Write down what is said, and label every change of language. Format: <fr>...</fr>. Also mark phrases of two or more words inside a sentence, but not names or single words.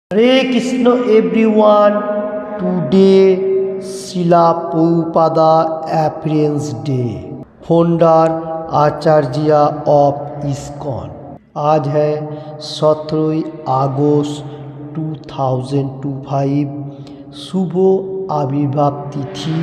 <en>Hare Krishna everyone. Today Shila Prabhupada appearance day, founder acharya of ISKCON.</en> <hi>आज है 17 अगस्त 2025, शुभ आविर्भाव तिथि।</hi>